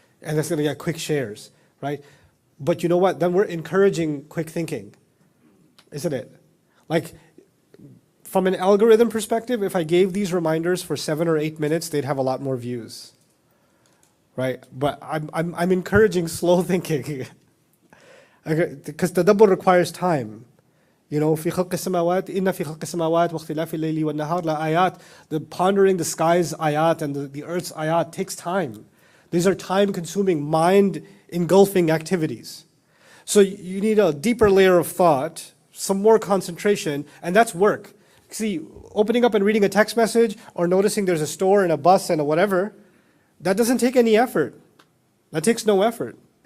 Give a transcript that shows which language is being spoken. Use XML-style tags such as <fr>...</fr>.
<en>And it's going to get quick shares, right? But you know what? Then we're encouraging quick thinking, isn't it? Like, from an algorithm perspective, if I gave these reminders for 7 or 8 minutes, they'd have a lot more views, right? But I'm encouraging slow thinking, because tadabbur requires time.</en> <ar>في خلق السماوات إن في خلق السماوات واختلاف الليل والنهار لآيات.</ar> <en>The pondering the sky's ayat and the earth's ayat takes time. These are time-consuming, mind-engulfing activities. So you need a deeper layer of thought, some more concentration, and that's work. See, opening up and reading a text message or noticing there's a store and a bus and a whatever, that doesn't take any effort. That takes no effort.</en>